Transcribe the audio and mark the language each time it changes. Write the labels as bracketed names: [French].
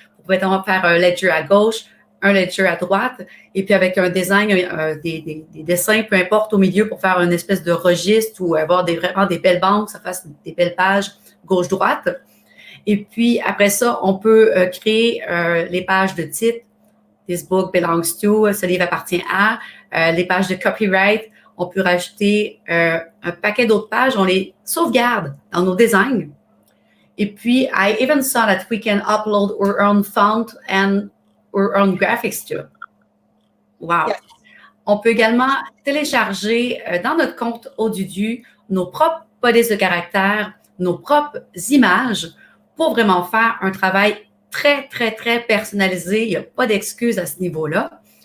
[French] Vous pouvez faire un ledger à gauche, un ledger à droite, et puis avec un design, des dessins, peu importe, au milieu pour faire une espèce de registre ou avoir vraiment des belles bandes, que ça fasse des belles pages gauche-droite. Et puis, après ça, on peut créer les pages de titre. [English] This book belongs to, [French] ce livre appartient à, les pages de copyright. On peut rajouter un paquet d'autres pages, on les sauvegarde dans nos designs. Et puis, [English] I even saw that we can upload our own font and our own graphics too. Wow. Yes. [French] On peut également télécharger dans notre compte Aududu nos propres polices de caractère, nos propres images pour vraiment faire un travail très, très, très personnalisé. Il n'y a pas d'excuse à ce niveau-là.